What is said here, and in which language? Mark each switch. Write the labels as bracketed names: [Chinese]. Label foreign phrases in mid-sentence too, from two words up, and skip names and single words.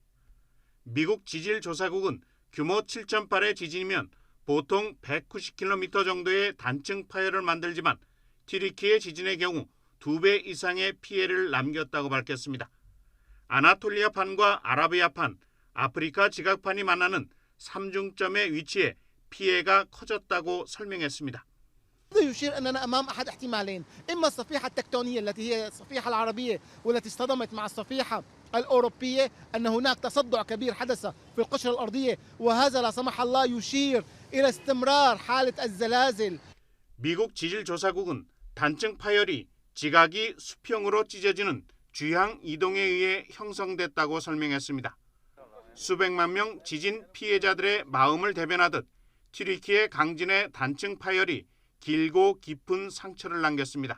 [Korean] 미국 지질조사국은 규모 7.8의 지진이면 보통 190km 정도의 단층 파열을 만들지만 튀르키예 지진의 경우 2배 이상의 피해를 남겼다고 밝혔습니다. 아나톨리아판과 아라비아판, 아프리카 지각판이 만나는 삼중점의 위치에 피해가 커졌다고 설명했습니다. [Arabic] يشير أننا أمام أحد احتمالين، إما الصفيحة التكتونية التي هي الصفيحة العربية والتي اصطدمت مع الصفيحة الأوروبية، أن هناك تصدع كبير حدث في القشرة الأرضية وهذا لا سمح الله يشير إلى استمرار حالة الزلازل. [Korean] 미국 지질조사국은 단층 파열이 지각이 수평으로 찢어지는 주향 이동에 의해 형성됐다고 설명했습니다. 수백만 명 지진 피해자들의 마음을 대변하듯 튀르키예 강진의 단층 파열이 길고 깊은 상처를 남겼습니다.